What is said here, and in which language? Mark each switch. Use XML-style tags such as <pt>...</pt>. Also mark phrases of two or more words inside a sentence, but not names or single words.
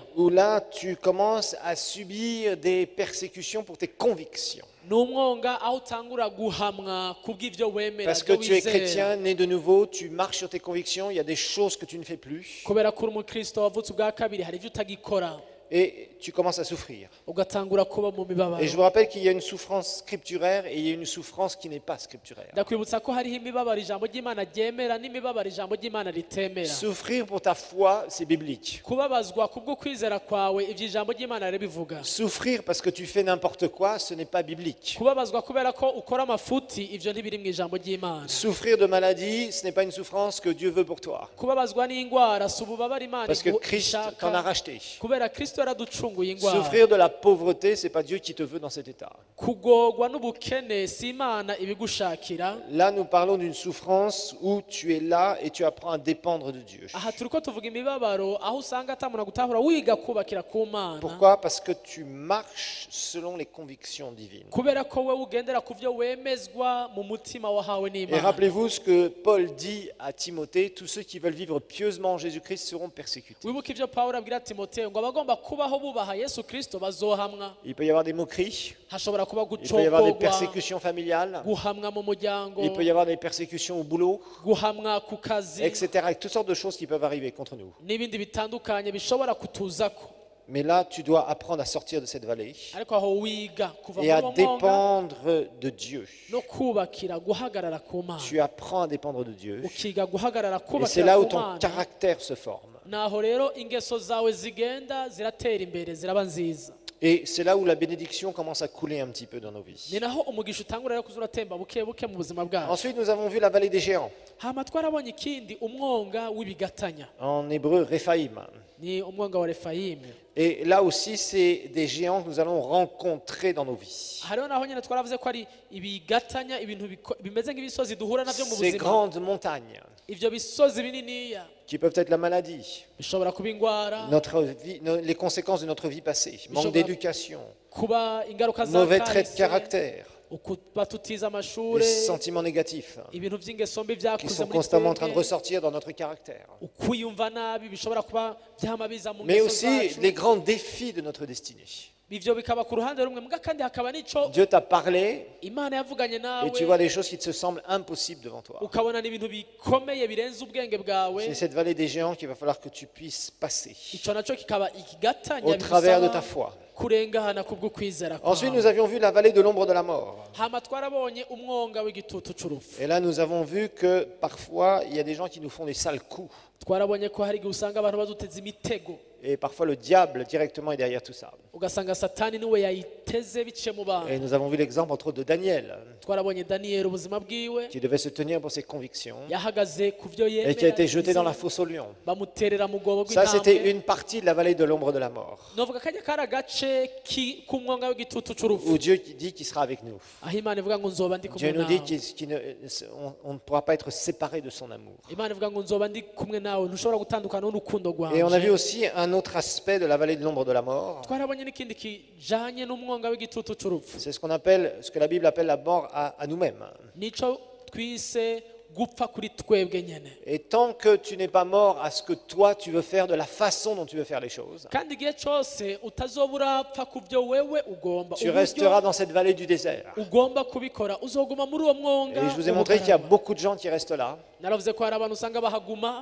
<fr>où là, tu commences à subir des persécutions pour tes convictions.</fr> <rn>Ni umwonga aho utangura guhamwa kubw'ivyo wemera,</rn> <fr>Parce que</fr> <rn>ivyo</rn> <fr>tu es</fr> <rn>wizera.</rn> <fr>chrétien, né de nouveau, tu marches sur tes convictions, il y a des choses que tu ne fais plus,</fr> <rn>Kubera ko uri umukristo wavutse ubwa kabiri, hari ivyo utagikora,</rn> <fr>et tu commences à souffrir.</fr> <rn>ugatangura kuba mu mibabaro.</rn> <fr>Et je vous rappelle qu'il y a une souffrance scripturaire et il y a une souffrance qui n'est pas scripturaire.</fr> <rn>Ndakwibutsa ko hariho imibabaro ijambo ry'Imana ryemera n'imibabaro ijambo ry'Imana ritemera.</rn> <fr>Souffrir pour ta foi, c'est biblique.</fr> <rn>Kubabazwa kubwo kwizera kwawe, ivyo ijambo ry'Imana ribivuga.</rn> <fr>Souffrir parce que tu fais n'importe quoi, ce n'est pas biblique.</fr> <rn>Kubabazwa kubera ko ukora amafuti, ivyo ntibiri mu ijambo ry'Imana.</rn> <fr>Souffrir de maladie, ce n'est pas une souffrance que Dieu veut pour toi.</fr> <rn>Kubabazwa n'ingwara si ububabare Imana</rn> <fr>Parce que Christ</fr> <rn>ishaka,</rn> <fr>t'en a racheté.</fr> <rn>kubera Kristo kristo yaraducunguye ingwara.</rn> <fr>Souffrir de la pauvreté, c'est pas Dieu qui te veut dans cet état.</fr> <rn>Kugorwa n'ubukene si Imana ibigushakira.</rn> <fr>Là, nous parlons d'une souffrance où tu es là et tu apprends à dépendre de Dieu.</fr> <rn>Aha turiko tuvuga imibabaro aho usanga atamuna gutahura wiga kubakira ku Mana.</rn> <fr>Pourquoi? Parce que tu marches selon les convictions divines.</fr> <rn>Kubera ko we ugendera ku byo wemezwa mu mutima wahawe</rn> <fr>Et</fr> <rn>n'Imana.</rn> <fr>rappelez-vous ce que Paul dit à Timothée, tous ceux qui veulent vivre pieusement en Jésus-Christ seront persécutés.</fr> <rn>Wibuka ivyo Pawulo abwira Timoteyo ngo abagomba kubaho bubaha Yesu Kristo bazohamwa.</rn> <fr>Il peut y avoir des moqueries,</fr> <rn>Hashobora kuba</rn> <fr>il peut y avoir des</fr> <rn>gucogorwa,</rn> <fr>persécutions familiales,</fr> <rn>guhamwa mu muryango,</rn> <fr>il peut y avoir des persécutions au boulot,</fr> <rn>guhamwa ku kazi,</rn> <fr>etc. Avec toutes sortes de choses qui peuvent arriver contre nous.</fr> <rn>n'ibindi bitandukanye bishobora kutuzako.</rn> <fr>Mais là, tu dois apprendre à sortir de cette vallée</fr> <rn>Ariko aho wiga kuva</rn> <fr>et à</fr> <rn>mu mwonga</rn> <fr>dépendre de Dieu.</fr> <rn>no kubakira guhagarara ku Mana.</rn> <fr>Tu apprends à dépendre de Dieu.</fr> <rn>Ukiga guhagarara</rn> <fr>Et c'est</fr> <rn>kubakira</rn> <fr>là où</fr> <rn>ku</rn> <fr>ton</fr> <rn>Mana.</rn> <fr>caractère se forme.</fr> <rn>Naho rero ingeso zawe zigenda ziratera imbere ziraba nziza.</rn> <fr>Et c'est là où la bénédiction commence à couler un petit peu dans nos vies.</fr> <rn>Ni naho umugisha utangura rero kuza uratemba buke buke mu buzima bwawe.</rn> <fr>Ensuite, nous avons vu la vallée des géants.</fr> <rn>Hama twarabonye ikindi umwonga w'ibigatanya.</rn> <fr>En hébreu, Rephaïm.</fr> <rn>Ni umwonga wa Refayimu.</rn> <fr>Et là aussi, c'est des géants que nous allons rencontrer dans nos vies.</fr> <rn>Hariho naho nyine twaravuze ko ari ibigatanya ibintu bimeze nk'ibisozi duhura navyo mu</rn> <fr>Ces</fr> <rn>buzima.</rn> <fr>grandes montagnes</fr> <rn>Ivyo bisozi bininiya</rn> <fr>qui peuvent être la maladie,</fr> <rn>bishobora kuba ingwara,</rn> <fr>notre vie, les conséquences de notre vie passée, manque d'éducation,</fr> <rn>kuba ingaruka za</rn> <fr>mauvais traits de</fr> <rn>kahise,</rn> <fr>caractère,</fr> <rn>ukuba tutize amashure,</rn> <fr>les sentiments négatifs</fr> <rn>ibintu vy'ingeso mbi</rn> <fr>qui</fr> <rn>vyakuze</rn> <fr>sont</fr> <rn>muri</rn> <fr>constamment en train de</fr> <rn>twebwe,</rn> <fr>ressortir dans notre caractère.</fr> <rn>ukwiyumva nabi bishobora kuba vyama biza mu</rn> <fr>Mais</fr> <rn>ngeso</rn> <fr>aussi</fr> <rn>zacu.</rn> <fr>les grands défis de notre destinée.</fr> <rn>Ivyo bikaba ku ruhande rumwe muga kandi hakaba n'ico</rn> <fr>Dieu t'a parlé</fr> <rn>Imana yavuganye</rn> <fr>et tu</fr> <rn>nawe</rn> <fr>vois des choses qui te semblent impossibles devant toi.</fr> <rn>ukabona n'ibintu bikomeye birenze ubwenge bwawe.</rn> <fr>C'est cette vallée des géants qu'il va falloir que tu puisses passer</fr> <rn>Ico naco kikaba ikigatanya</rn> <fr>au travers de</fr> <rn>bigusaba</rn> <fr>ta foi.</fr> <rn>kurengana kubw'ukwizera</rn> <fr>Ensuite,</fr> <rn>kwawe.</rn> <fr>nous avions vu la vallée de l'ombre de la mort.</fr> <rn>Hama twarabonye umwonga w'igitutu c'urupfu.</rn> <fr>Et là, nous avons vu que parfois, il y a des gens qui nous font des sales coups.</fr> <rn>Twarabonye ko hari igihe usanga abantu baduteza imitego</rn> <fr>Et parfois, le diable directement est derrière tout ça.</fr> <rn>ugasanga satani niwe yayiteze biciye mu</rn> <fr>Et</fr> <rn>bantu.</rn> <fr>nous avons vu l'exemple entre autres de Daniel,</fr> <rn>Twarabonye Daniyeli ubuzima bwiwe</rn> <fr>qui devait se tenir pour ses convictions</fr> <rn>yahagaze ku vyo</rn> <fr>et qui a été jeté dans la</fr> <rn>yemera,</rn> <fr>fosse au lion.</fr> <rn>bamuterera mu rwobo</rn> <fr>Ça, c'était</fr> <rn>rw'intambwe.</rn> <fr>une partie de la vallée de l'ombre de la mort,</fr> <rn>novuga kajya kari agace k'umwonga w'igitutu c'urupfu</rn> <fr>où Dieu dit qu'il sera avec nous.</fr> <rn>aho Imana ivuga ngo nzoba ndi</rn> <fr>Dieu</fr> <rn>kumwe</rn> <fr>nous dit</fr> <rn>nawe.</rn> <fr>qu'on ne pourra pas être séparé de son amour.</fr> <rn>Imana ivuga ngo nzoba ndi kumwe nawe ntushobora gutandukana n'urukundo</rn> <fr>Et on a vu</fr> <rn>rwawe.</rn> <fr>aussi un autre aspect de la vallée de l'ombre de la mort.</fr> <rn>Twarabonye n'ikindi kijanye n'umwonga w'igitutu c'urupfu.</rn> <fr>C'est ce qu'on appelle, ce que la Bible appelle la mort à nous-mêmes.</fr> <rn>Nico twise gupfa kuri twebwe nyene.</rn> <fr>Et tant que tu n'es pas mort à ce que toi tu veux faire, de la façon dont tu veux faire les choses,</fr> <rn>Kandi igihe cose utazoba urapfa ku byo wewe ugomba</rn> <fr>tu resteras dans cette vallée du désert.</fr> <rn>ugomba kubikora uzoguma muri uwo mwonga.</rn> <fr>Et je vous ai montré qu'il y a beaucoup de gens qui restent là</fr> <rn>Naravuze ko hari abantu usanga bahaguma</rn>